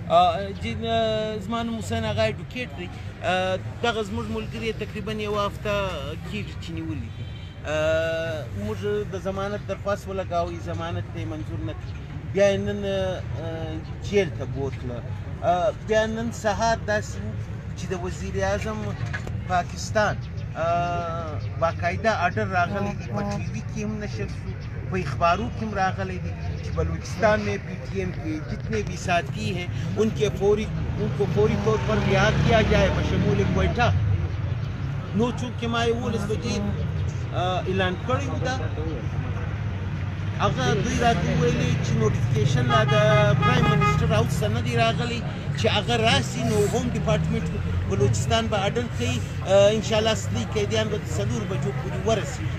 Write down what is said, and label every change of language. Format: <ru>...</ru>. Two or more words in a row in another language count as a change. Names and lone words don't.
<ps>زما نوم حسین اغا ایډوکیټ دی دغه زموږ ملګري تقریبا یوه هفته کېږي چې نیولي دي موږ د ضمانت درخواست ولګاوی ضمانت ته یې منظور نه کړي بیا یې نن جیل ته بوتله بیا نن سهار داسې و چې د وزیر اعظم پاکستان باقاعده آرډر راغلی دی په ټي وي کې هم نشر شو په اخباروں کې هم راغلی دی چې</ps> <ur>بلوچستان میں پی ٹی ایم کے جتنے بھی ساتھی ہیں ان کو فوری طور پر رہا کیا جائے بشمول کوئٹہ</ur> <ps>نو چونکې ما 11 بجې اعلان کړی و دا هغه دوی راته وویلې چې نوټیفیکیشن لا د پرایم منسټر هاوس ته نه دی راغلی چې هغه راسي نو هوم ډپارټمنټ بلوچستان به آرډر کوي انشاءالله اصلي قیدیان به 4 بجو پورې ورسېږي</ps>